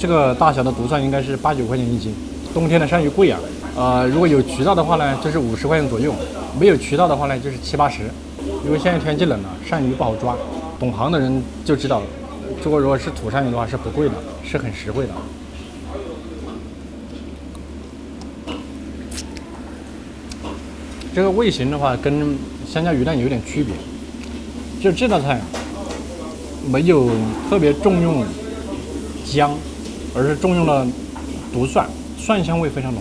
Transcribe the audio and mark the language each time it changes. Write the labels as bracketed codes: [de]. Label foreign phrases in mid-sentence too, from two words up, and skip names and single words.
[zh] 這個大小的獨蒜應該是8、9塊錢一斤。冬天的鳝魚貴啊，如果有渠道的話呢，就是50塊錢左右；沒有渠道的話呢，就是7、80。因為現在天氣冷了，鳝魚不好抓，懂行的人就知道了。如果是土鳝魚的話，是不貴的，是很實惠的。這個味型的話，跟香蕉魚蛋有點區別。就這道菜沒有特別重用薑，而是重用了獨蒜，蒜香味非常濃。